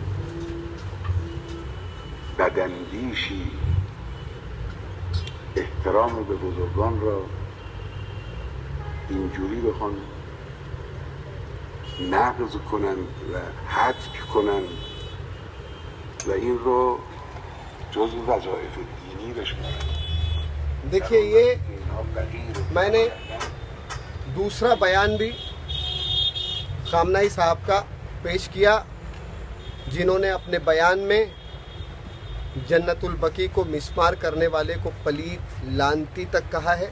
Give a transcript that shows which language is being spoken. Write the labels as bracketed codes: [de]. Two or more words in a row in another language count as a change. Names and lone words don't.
[fa] بداندیشی احترام به بزرگان را اینجوری بخوان نقض کنند و حتک کنند و این رو جزو وظایف دینی بشمارند. [ur] دیکھیے، یہ میں نے دوسرا بیان بھی خامنہ‌ای صاحب کا پیش کیا جنہوں نے اپنے بیان میں جنت البقیع کو مسمار کرنے والے کو پلید، لعنتی تک کہا ہے.